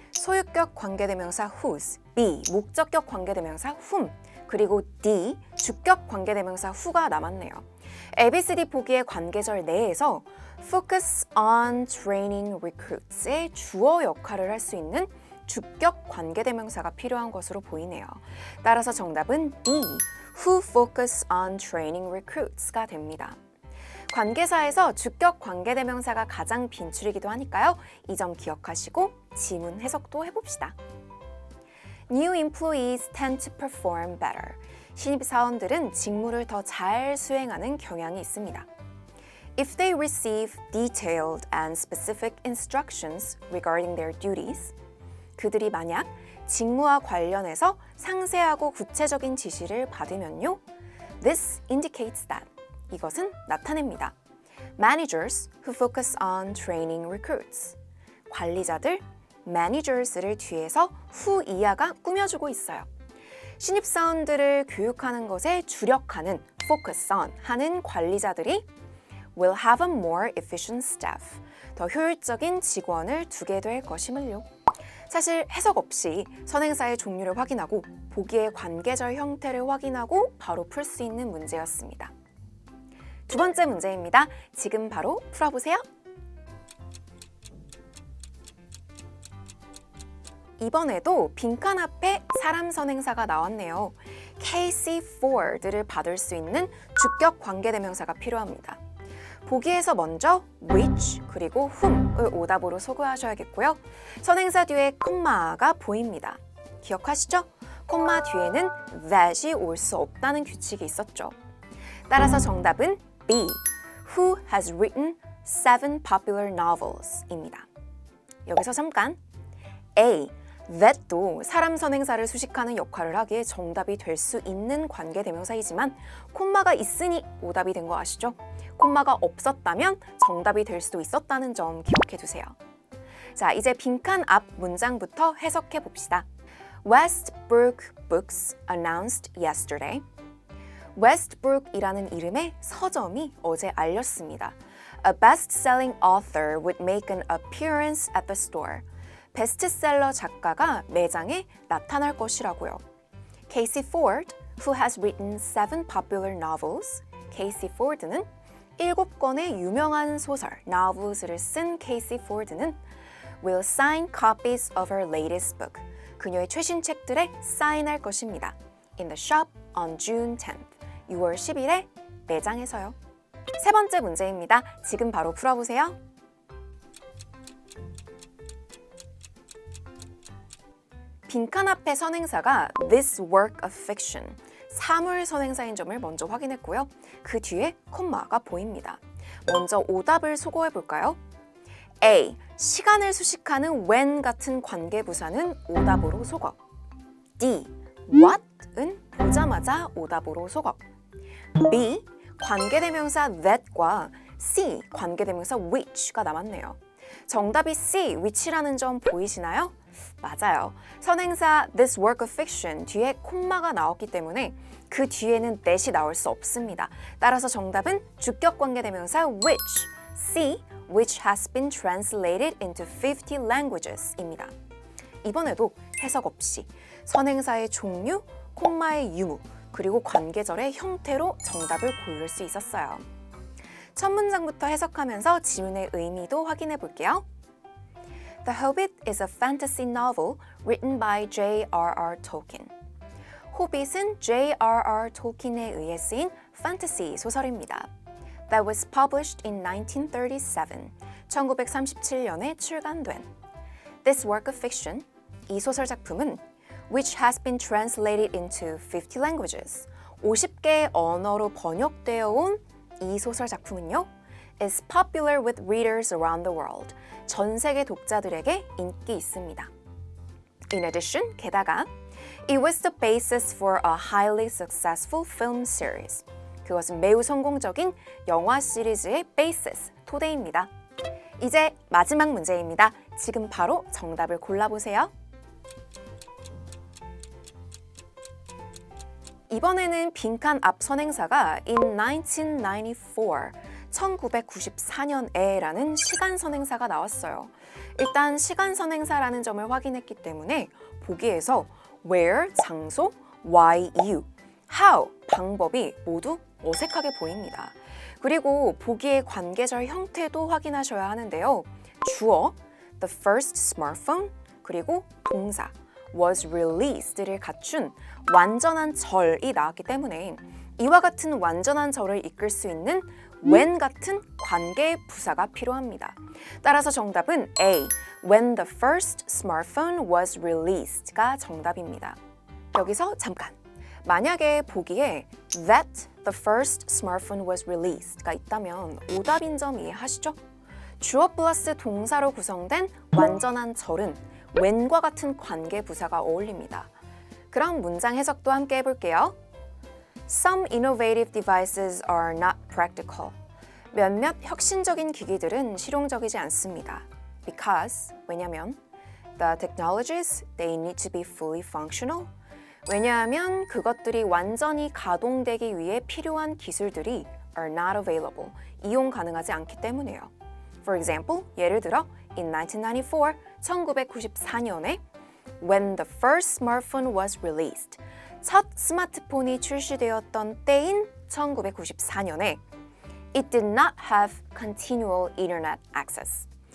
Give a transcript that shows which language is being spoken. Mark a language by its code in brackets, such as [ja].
[ko] 소유격 관계대명사 whose, B. 목적격 관계대명사 whom, 그리고 D. 주격 관계대명사 who가 남았네요. ABCD 보기의 관계절 내에서 [en] focus on training recruits [ko] 의 주어 역할을 할 수 있는 주격 관계대명사가 필요한 것으로 보이네요. 따라서 정답은 D. [en] Who focus on training recruits가 됩니다. [ko] 관계사에서 주격 관계대명사가 가장 빈출이기도 하니까요. 이 점 기억하시고 지문 해석도 해봅시다. [en] New employees tend to perform better. [ko] 신입사원들은 직무를 더 잘 수행하는 경향이 있습니다. [en] If they receive detailed and specific instructions regarding their duties, [ko] 그들이 만약 직무와 관련해서 상세하고 구체적인 지시를 받으면요. [en] This indicates that. [ko] 이것은 나타냅니다. [en] Managers who focus on training recruits. [ko] 관리자들, managers를 뒤에서 who 이하가 꾸며주고 있어요. 신입사원들을 교육하는 것에 주력하는 [en] focus on [ko] 하는 관리자들이 [en] will have a more efficient staff. [ko] 더 효율적인 직원을 두게 될 것임을요. 사실 해석 없이 선행사의 종류를 확인하고 보기의 관계절 형태를 확인하고 바로 풀 수 있는 문제였습니다. 두 번째 문제입니다. 지금 바로 풀어보세요. 이번에도 빈칸 앞에 사람 선행사가 나왔네요. Casey Ford를 받을 수 있는 주격 관계대명사가 필요합니다. 보기에서 먼저 which 그리고 whom을 오답으로 소개하셔야겠고요. 선행사 뒤에 콤마가 보입니다. 기억하시죠? 콤마 뒤에는 that이 올 수 없다는 규칙이 있었죠. 따라서 정답은 B. [en] Who has written 7 popular novels입니다. [ko] 여기서 잠깐 A. that도 사람 선행사를 수식하는 역할을 하기에 정답이 될 수 있는 관계대명사이지만 콤마가 있으니 오답이 된 거 아시죠? 콤마가 없었다면 정답이 될 수도 있었다는 점 기억해 두세요. 자, 이제 빈칸 앞 문장부터 해석해 봅시다. [en] Westbrook Books announced yesterday. [ko] Westbrook이라는 이름의 서점이 어제 알렸습니다. [en] A best-selling author would make an appearance at the store. [ko] 베스트셀러 작가가 매장에 나타날 것이라고요. [en] Casey Ford, who has written 7 popular novels. [ko] Casey Ford는 7권의 유명한 소설, novels를 쓴 Casey Ford는 [en] will sign copies of her latest book. [ko] 그녀의 최신 책들에 사인할 것입니다. [en] In the shop on June 10th. [ko] 6월 10일에 매장에서요. 세 번째 문제입니다. 지금 바로 풀어보세요. 빈칸 앞에 선행사가 this work of fiction, 사물 선행사인 점을 먼저 확인했고요. 그 뒤에 콤마가 보입니다. 먼저 오답을 소거해 볼까요? A. 시간을 수식하는 when 같은 관계부사는 오답으로 소거. D. what은 보자마자 오답으로 소거. B. 관계대명사 that과 C, 관계대명사 which가 남았네요. 정답이 C, which라는 점 보이시나요? 맞아요. 선행사 this work of fiction 뒤에 콤마가 나왔기 때문에 그 뒤에는 that이 나올 수 없습니다. 따라서 정답은 주격 관계대명사 which, C, [en] which has been translated into 50 languages [ko] 입니다. 이번에도 해석 없이 선행사의 종류, 콤마의 유무, 그리고 관계절의 형태로 정답을 고를 수 있었어요. 첫 문장부터 해석하면서 지문의 의미도 확인해 볼게요. [en] The Hobbit is a fantasy novel written by J.R.R. [ko] Tolkien. 호빗은 J.R.R. Tolkien에 의해 쓰인 판타시 소설입니다. [en] That was published in 1937. [ko] 1937년에 출간된. [en] This work of fiction, [ko] 이 소설 작품은 [en] which has been translated into 50 languages. [ko] 50개의 언어로 번역되어 온 이 소설 작품은요, [en] is popular with readers around the world. [ko] 전 세계 독자들에게 인기 있습니다. [en] In addition, [ko] 게다가 [en] it was the basis for a highly successful film series. [ko] 그것은 매우 성공적인 영화 시리즈의 basis, 토대입니다. 이제 마지막 문제입니다. 지금 바로 정답을 골라보세요. 이번에는 빈칸 앞 선행사가 in 1994, 1994년에라는 시간 선행사가 나왔어요. 일단 시간 선행사라는 점을 확인했기 때문에 보기에서 where, 장소, why, 이유, how, 방법이 모두 어색하게 보입니다. 그리고 보기의 관계절 형태도 확인하셔야 하는데요. 주어, the first smartphone, 그리고 동사, was released를 갖춘 완전한 절이 나왔기 때문에 이와 같은 완전한 절을 이끌 수 있는 when 같은 관계의 부사가 필요합니다. 따라서 정답은 A, when the first smartphone was released가 정답입니다. 여기서 잠깐! 만약에 보기에 that the first smartphone was released가 있다면 오답인 점 이해하시죠? 주어 플러스 동사로 구성된 완전한 절은 when과 같은 관계 부사가 어울립니다. 그럼 문장 해석도 함께 해볼게요. [en] Some innovative devices are not practical. [ko] 몇몇 혁신적인 기기들은 실용적이지 않습니다. [en] Because, [ko] 왜냐면 [en] the technologies, they need to be fully functional. [ko] 왜냐하면 그것들이 완전히 가동되기 위해 필요한 기술들이 [en] are not available, [ko] 이용 가능하지 않기 때문이에요. [en] For example, [ko] 예를 들어 [en] in 1994, [ko] 1994년에 [en] when the first smartphone was released, [ko] 첫 스마트폰이 출시되었던 때인 1994년에 [en] it did not have continual internet access.